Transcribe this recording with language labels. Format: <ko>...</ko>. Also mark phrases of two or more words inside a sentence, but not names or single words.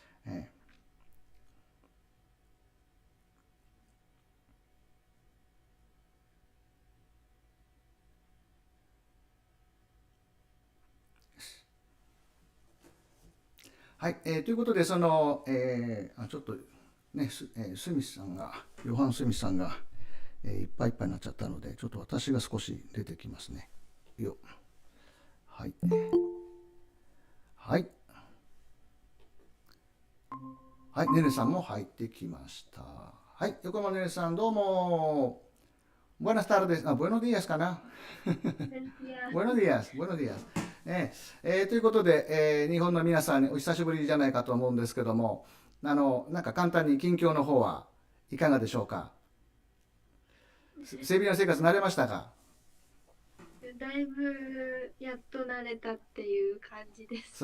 <ja>はい、ということで、ちょっとね、スミスさんが、ヨハン・スミスさんが、いっぱいいっぱいになっちゃったので、ちょっと私が少し出てきますね。はい。はい。はい、ねねさんも入ってきました。はい、横山ねねさん、どうも。</ja> <es>Buenas tardes. Buenos días かな。Buenos días. Buenos días.</es> <ja>ということで、日本の皆さんお久しぶりじゃないかと思うんですけども、なんか簡単に近況の方はいかがでしょうか。セビリア生活慣れましたか。だいぶやっと慣れたっていう感じです。</ja>